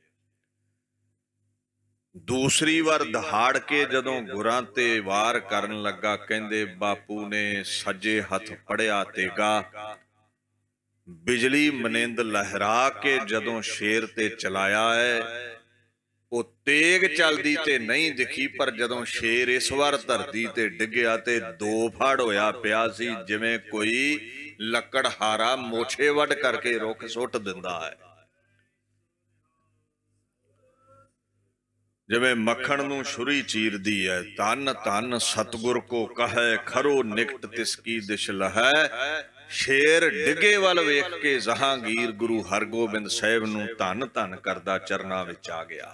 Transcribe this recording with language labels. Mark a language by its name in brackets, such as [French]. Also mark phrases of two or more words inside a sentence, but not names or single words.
[Punjabi] ਦੂਸਰੀ ਬਾਰ ਦਹਾੜ ਕੇ ਜਦੋਂ ਗੁਰਾਂ ਤੇ ਵਾਰ ਕਰਨ ਲੱਗਾ, ਕਹਿੰਦੇ ਬਾਪੂ ਨੇ ਸੱਜੇ ਹੱਥ ਫੜਿਆ ਤੇਗਾ, ਬਿਜਲੀ ਮਾਨਿੰਦ ਲਹਿਰਾ ਕੇ ਜਦੋਂ ਸ਼ੇਰ ਤੇ ਚਲਾਇਆ ਹੈ। ਉਹ ਤੇਗ ਚੱਲਦੀ ਤੇ ਨਹੀਂ ਦਿਖੀ, ਪਰ ਜਦੋਂ ਸ਼ੇਰ ਇਸ ਬਾਰ ਧਰਤੀ ਤੇ ਡਿੱਗਿਆ ਤੇ ਦੋ ਫਾੜ ਹੋਇਆ ਪਿਆ ਸੀ, ਜਿਵੇਂ ਕੋਈ ਲੱਕੜਹਾਰਾ ਮੋਛੇ ਵੱਢ ਕਰਕੇ ਰੁੱਖ ਸੁੱਟ ਦਿੰਦਾ ਹੈ। ਜਿਵੇਂ ਮੱਖਣ ਨੂੰ ਛੁਰੀ ਚੀਰਦੀ ਹੈ, ਧੰਨ ਧੰਨ ਸਤਿਗੁਰ ਕੋ ਕਹੈ ਖਰੋ ਨਿਕਟ ਤਿਸ ਕੀ ਦਿਸ਼ ਲਹੈ। ਸ਼ੇਰ ਡਿੱਗੇ ਵੱਲ ਵੇਖ ਕੇ ਜਹਾਂਗੀਰ ਗੁਰੂ ਹਰਗੋਬਿੰਦ ਸਾਹਿਬ ਨੂੰ ਧੰਨ ਧੰਨ ਕਰਦਾ ਚਰਨਾਂ ਵਿੱਚ ਆ ਗਿਆ।